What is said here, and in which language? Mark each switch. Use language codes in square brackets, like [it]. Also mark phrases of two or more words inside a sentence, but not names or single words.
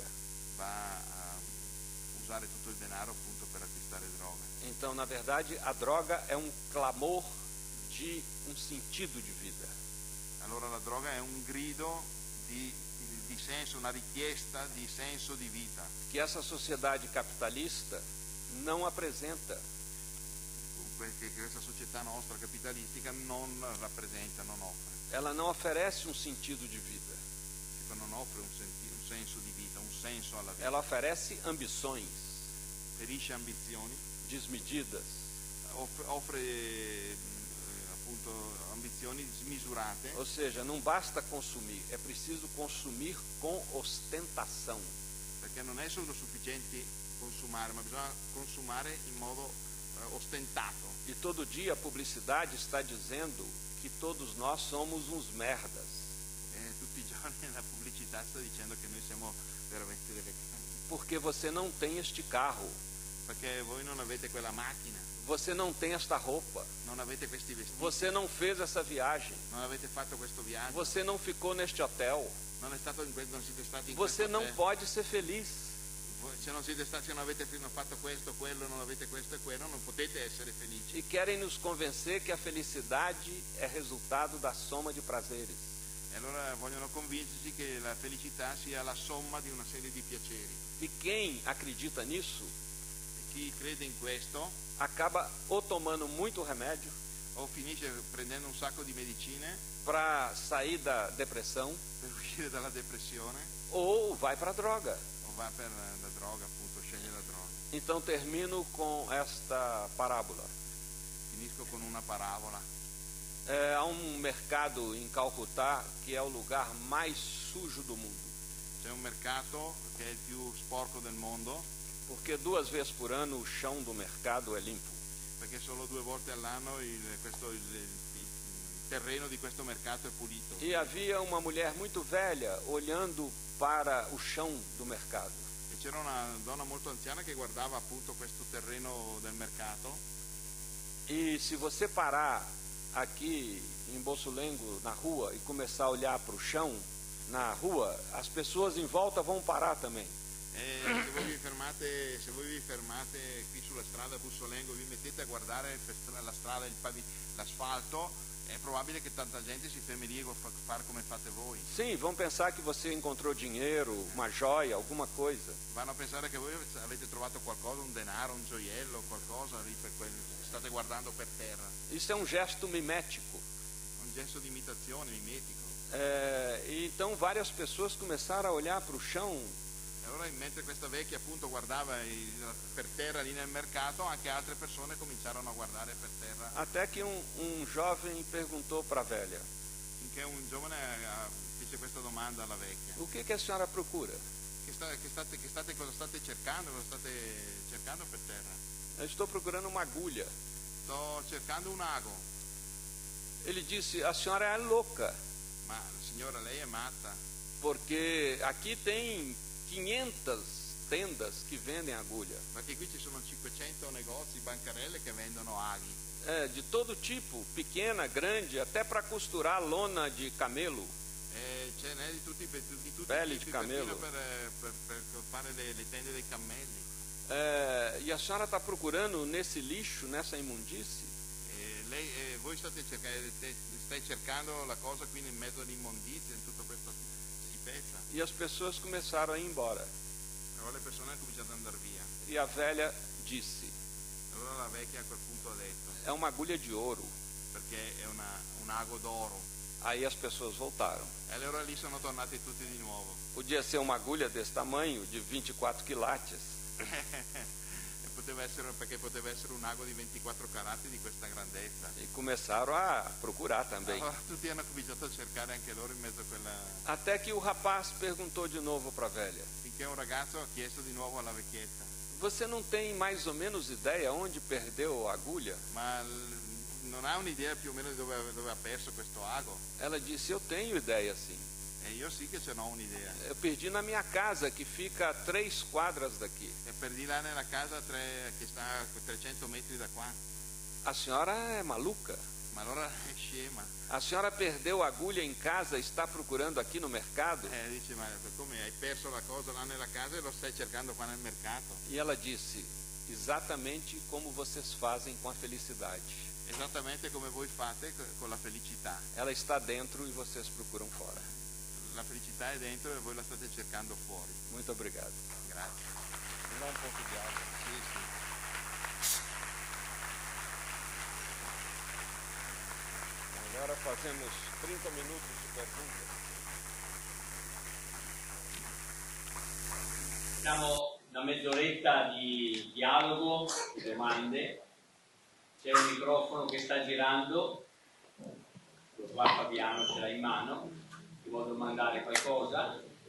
[it] va a usare tutto il denaro appunto per acquistare droga. [pt] Então, na verdade, a droga é um clamor de um sentido de vida. [it] Allora la droga è un grido di senso, una richiesta di senso di vita, [pt] Que essa sociedade capitalista não apresenta. [it] che questa società nostra capitalistica non rappresenta, non offre. [pt] Ela não oferece um sentido de vida. [it] Non offre un senso di vita, un senso alla vita. [pt] Ela oferece ambições [it] Ferisce ambizioni, [pt] desmedidas, [it] offre appunto ambizioni smisurate. [pt] ou seja, não basta consumir, é preciso consumir com ostentação. [it] Perché non è solo sufficiente consumare, ma bisogna consumare in modo ostentato. [pt] E todo dia a publicidade está dizendo que todos nós somos uns merdas. [it] Tutti i giorni la pubblicità sta dicendo che noi siamo veramente delle [pt] Porque você não tem este carro, [it] perché voi non avete quella macchina, [pt] você não tem esta roupa, [it] non avete questi vestiti, [pt] você não fez essa viagem, [it] non avete fatto questo viaggio, [pt] você não ficou neste hotel, [it] non siete stati in [pt] você [it] questo [pt] não [it] hotel, [pt] pode ser feliz. [it] Se non siete stati, se non avete fatto questo, quello, non avete questo e quello, non potete essere felici. [pt] E querem nos convencer que a felicidade é resultado da soma de prazeres. [it] E allora vogliono convincerci che la felicità sia la somma di una serie di piaceri. [pt] E quem acredita nisso [it] E chi crede in questo [pt] acaba ou tomando muito remédio [it] o finisce prendendo un sacco di medicine [pt] para sair da depressão [it] per uscire dalla depressione [pt] ou vai para a droga. [it] o va per la droga, appunto, sceglie la droga. [pt] Então termino com esta parábola. [it] Finisco con una parabola. [pt] Há um mercado em Calcutá que é o lugar mais sujo do mundo, [it] C'è un mercato che è il più sporco del mondo, [pt] porque 2 vezes por ano o chão do mercado é limpo. [it] perché solo 2 volte all'anno il terreno di questo mercato è pulito. [pt] E havia uma mulher muito velha olhando para o chão do mercado. [it] E c'era una donna molto anziana che guardava appunto questo terreno del mercato. [pt] E se você parar aqui em Bossulengo, na rua, e começar a olhar para o chão na rua, as pessoas em volta vão parar também. [it] E se voi vi fermate qui sulla strada Bussolengo, vi mettete a guardare la strada, l'asfalto, è probabile che tanta gente si fermi lì a fare come fate voi. [pt] Sim, vão pensar que você encontrou dinheiro, uma joia, alguma coisa. [it] Vanno a pensare che voi avete trovato qualcosa, un denaro, un gioiello, qualcosa lì state guardando per terra. [pt] Isso é um gesto mimético. [it] Un gesto di imitazione, mimetico. [pt] E então várias pessoas começaram a olhar para o chão. [it] E allora, mentre questa vecchia appunto guardava per terra lì nel mercato, anche altre persone cominciarono a guardare per terra. [pt] Até que um jovem perguntou para a velha: [it] Finché un giovane fece questa domanda alla vecchia: [pt] o que a senhora procura? [it] cosa state cercando? Cosa state cercando per terra? [pt] Eu estou procurando uma agulha. [it] Sto cercando un ago. [pt] Ele disse: a senhora é louca, [it] Ma signora, lei è matta, [pt] porque aqui tem 500 tendas que vendem agulha, [it] perché qui ci sono 500 negozi, bancarelle che vendono aghi. [pt] de todo tipo, pequena, grande, até para costurar lona de camelo. [it] Ce n'è di tutti Pelle i di tipi, cammello. per fare le tende dei cammelli. [pt] E a senhora está procurando nesse lixo, nessa imundície? [it] Voi stai cercando la cosa qui nel mezzo all'immondizia, in tutta questa schifezza. [pt] E as pessoas começaram a ir embora. [it] Allora le persone hanno cominciato ad andare via. [pt] E a velha disse: [it] Allora la vecchia a quel punto ha detto: [pt] é uma agulha de ouro. [it] perché è un ago d'oro. [pt] Aí as pessoas voltaram. [it] E allora lì sono tornati tutti di nuovo. [pt] Podia ser uma agulha desse tamanho, de 24 quilates. [it] E poteva essere un ago di 24 carati di questa grandezza. [pt] E começaram a procurar também. [it] Allora tutti hanno cominciato a cercare anche loro in mezzo a quella. [pt] Até que o rapaz perguntou de novo para a velha: [it] Finché un ragazzo ha chiesto di nuovo alla vecchietta: [pt] você não tem mais ou menos ideia onde perdeu a agulha? [it] ma non ha un'idea più o meno di dove ha perso questo ago? [pt] Ela disse: eu tenho ideia sim. [it] E io sì che ce n'ho un'idea. [pt] Eu perdi na minha casa, que fica a 3 quadras daqui. [it] E perdi là nella casa che sta a 300 metri da qua. [pt] A senhora é maluca? [it] Ma allora è scema. [pt] A senhora perdeu a agulha em casa e está procurando aqui no mercado? [it] Dice: ma come hai perso la cosa là nella casa e lo stai cercando qua nel mercato? [pt] E ela disse: exatamente como vocês fazem com a felicidade. [it] Esattamente come voi fate con la felicità. [pt] Ela está dentro e vocês procuram fora. [it] La felicità è dentro e voi la state cercando fuori. [pt] Muito obrigado. [it] Grazie. [pt] Me dá um pouco de água. [it] Sì, sì. [pt] Agora fazemos 30 minutos de perguntas. [it] Facciamo una mezz'oretta di dialogo, di domande. C'è un microfono che sta girando, qua Fabiano ce l'ha in mano, ti vuoi domandare qualcosa?